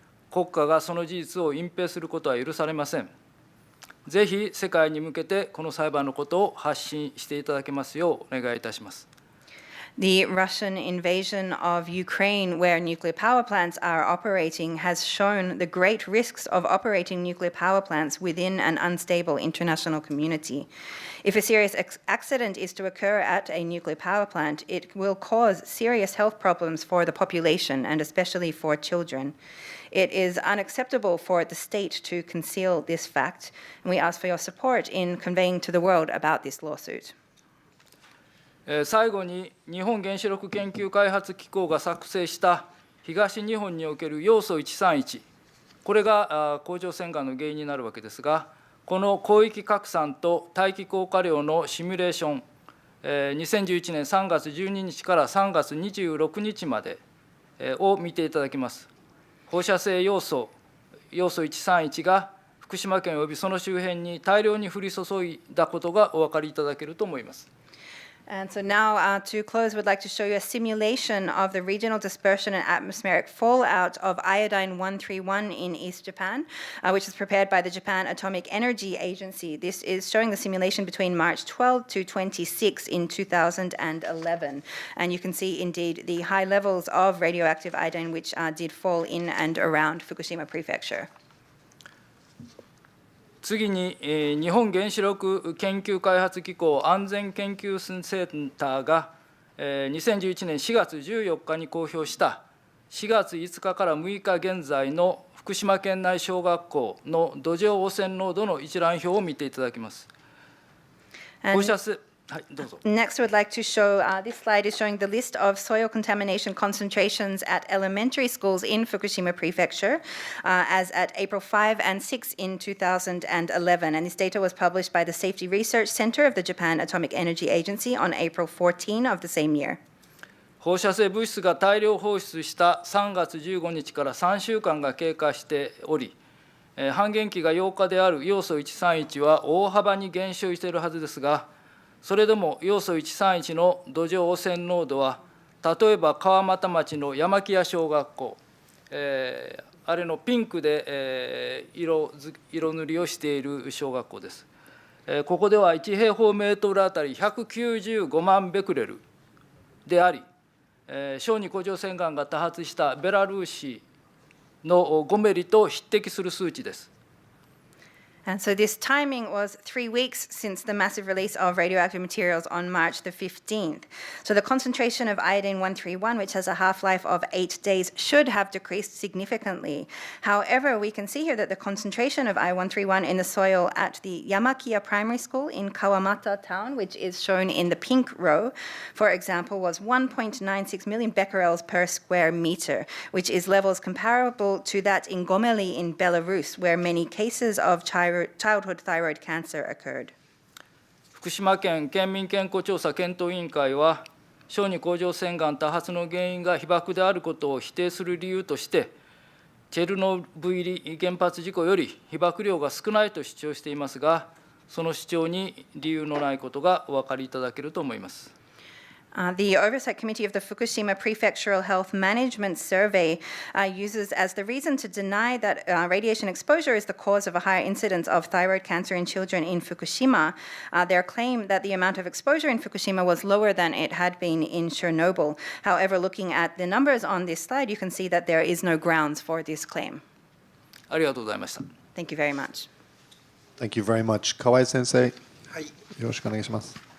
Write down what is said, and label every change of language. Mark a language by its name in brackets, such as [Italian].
[Japanese] 国家がその事実を隠蔽することは許されません。ぜひ世界に向けてこの裁判のことを発信していただけますようお願いいたします。 [English] The Russian invasion of Ukraine, where nuclear power plants are operating, has shown the great risks of operating nuclear power plants within an unstable international community. If a serious accident is to occur at a nuclear power plant, it will cause serious health problems for the population and especially for children. It is unacceptable for the state to conceal this fact, and we ask for your support in conveying to the world about this lawsuit. [Japanese] 最後に日本原子力研究開発機構が作成した東日本における要素131、これが甲状腺がんの原因になるわけですが、この広域拡散と大気効果量のシミュレーション、2011年3月12日から3月26日までを見ていただきます。放射性要素131が福島県およびその周辺に大量に降り注いだことがお分かりいただけると思います。 [English] And so now, to close, we'd like to show you a simulation of the regional dispersion and atmospheric fallout of iodine 131 in East Japan, which is prepared by the Japan Atomic Energy Agency. This is showing the simulation between March 12 to 26 in 2011. And you can see, indeed, the high levels of radioactive iodine which did fall in and around Fukushima Prefecture. [Japanese] 次に、日本原子力研究開発機構安全研究センターが、2011年4月14日に公表した4月5日から6日現在の福島県内小学校の土壌汚染濃度の一覧表を見ていただきます。放射性はい、どうぞ。 [English] Next, I would like to show, this slide is showing the list of soil contamination concentrations at elementary schools in Fukushima Prefecture as at April 5 and 6 in 2011. And this data was published by the Safety Research Center of the Japan Atomic Energy Agency on April 14 of the same year. [Japanese] 放射性物質が大量放出した3月15日から3週間が経過しており、半減期が8日である要素131は大幅に減少しているはずですが、それでも要素131の土壌汚染濃度は、例えば川俣町の山木屋小学校、あれのピンクで、色塗りをしている小学校です。ここでは1平方メートルあたり195万ベクレルであり、小児甲状腺がんが多発したベラルーシのゴメリと匹敵する数値です。 [English] And so this timing was 3 weeks since the massive release of radioactive materials on March the 15th. So the concentration of iodine-131, which has a half-life of 8 days, should have decreased significantly. However, we can see here that the concentration of I-131 in the soil at the Yamakiya Primary School in Kawamata town, which is shown in the pink row, for example, was 1.96 million becquerels per square meter, which is levels comparable to that in Gomeli in Belarus, where many cases of childhood thyroid cancer occurred. [Japanese] 福島県県民健康調査検討委員会は、小児甲状腺がん多発の原因が被爆であることを否定する理由として、チェルノブイリ原発事故より被爆量が少ないと主張していますが、その主張に理由のないことがお分かりいただけると思います。 [English] The Oversight Committee of the Fukushima Prefectural Health Management Survey uses as the reason to deny that radiation exposure is the cause of a higher incidence of thyroid cancer in children in Fukushima, their claim that the amount of exposure in Fukushima was lower than it had been in Chernobyl. However, looking at the numbers on this slide, you can see that there is no grounds for this claim. [Japanese] ありがとうございました。 [English] Thank you very much. Thank you very much. Kawai Sensei, [Japanese] はい、よろしくお願いします。